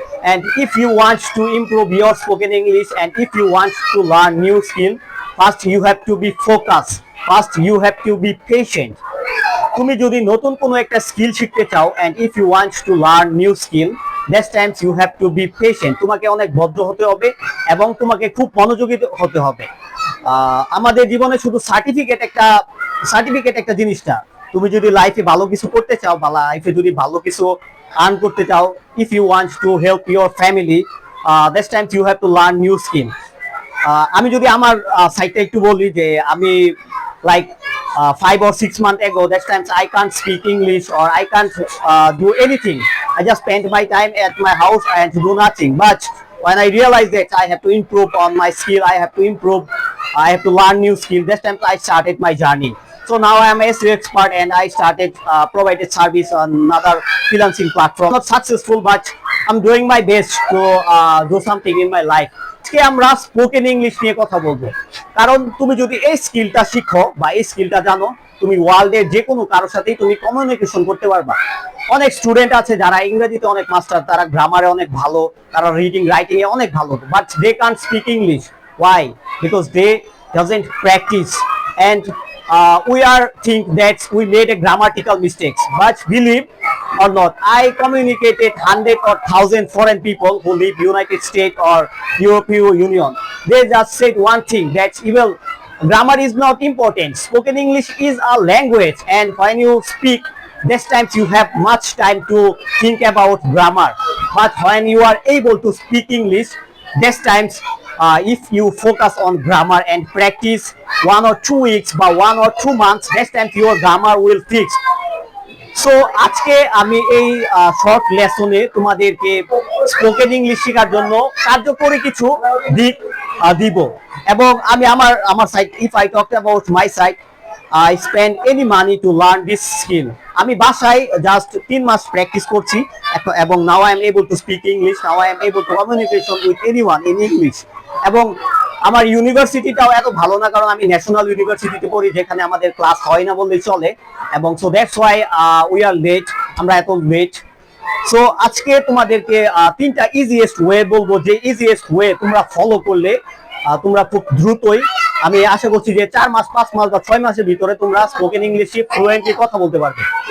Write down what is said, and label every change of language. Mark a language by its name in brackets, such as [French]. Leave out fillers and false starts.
[English] And if you want to improve your spoken English and if you want to learn new skill, first you have to be focused. First you have to be patient. [Bangla] তুমি যদি নতুন কোনো একটা skill শিখতে চাও [English] and if you want to learn new skill, that times you have to be patient. [Bangla] তোমাকে অনেক ভদ্র হতে হবে এবং তোমাকে খুব মনোযোগী হতে হবে। আমাদের জীবনে শুধু সার্টিফিকেট একটা জিনিসটা, তুমি যদি লাইফে ভালো কিছু করতে চাও বা লাইফে যদি ভালো কিছু আর্ন করতে চাও, [English] if you want to help your family, that times you have to learn new skill. [Bangla] আমি যদি আমার সাইডটা একটু বলি যে আমি [English] like 5 or 6 months ago, that times I can't speak English or I can't do anything. I just spend my time at my house and do nothing. But when I realized that I have to improve on my skill, I have to learn new skill, that time I started my journey. So now I am a SEO expert and I started provided service on another freelancing platform. Not successful, but I'm doing my best to do something in my life. [Bangla] আজকে আমরা spoken English নিয়ে কথা বলবো, কারণ তুমি যদি এই স্কিলটা শিখো বা এই স্কিলটা জানো, তুমি ওয়ার্ল্ডের যে কোনো কারোর সাথেই তুমি কমিউনিকেশন করতে পারবা। অনেক স্টুডেন্ট আছে যারা ইংরেজিতে অনেক মাস্টার, তারা গ্রামারে অনেক ভালো, তারা রিডিং রাইটিং এ অনেক ভালো, [English] But they can't speak English. Why? Because they doesn't practice and we are think that we made a grammatical mistakes, but believe or not, I communicated 100 or 1000 foreign people who live United States or European Union. They just said one thing, that even grammar is not important. Spoken English is a language, and when you speak, this times you have much time to think about grammar. But when you are able to speak English, this times if you focus on grammar and practice 1 or 2 weeks বা 1 or 2 months, this time your grammar will fix. [Bangla] So আজকে আমি এই short লেসনে তোমাদেরকে spoken English শেখার জন্য কার্যকরী কিছু দিক দিব। এবং আমি আমার side, [English] if I talk about my side, I spend any money to learn this skill. [Bangla] আমি বাসায় জাস্ট 3 মাস প্র্যাকটিস করছি এবং [English] now I am able to speak English, now I am able to communication with anyone in English. [Bangla] এবং আমার ইউনিভার্সিটিটাও এত ভালো না, কারণ আমি ন্যাশনাল ইউনিভার্সিটিতে পড়ি যেখানে আমাদের ক্লাস হয় না বললেই চলে, এবং [English] so that's why we are late, [Bangla] আমরা এত লেট। সো আজকে তোমাদেরকে 3টা ইজিয়েস্ট ওয়ে বলবো, যে ইজিয়েস্ট ওয়ে তোমরা ফলো করলে তোমরা খুব দ্রুতই, আমি আশা করছি যে 4 মাস 5 মাস বা 6 মাসের ভিতরে তোমরা স্পোকেন ইংলিশে ফ্লুয়েন্টলি কথা বলতে পারবে।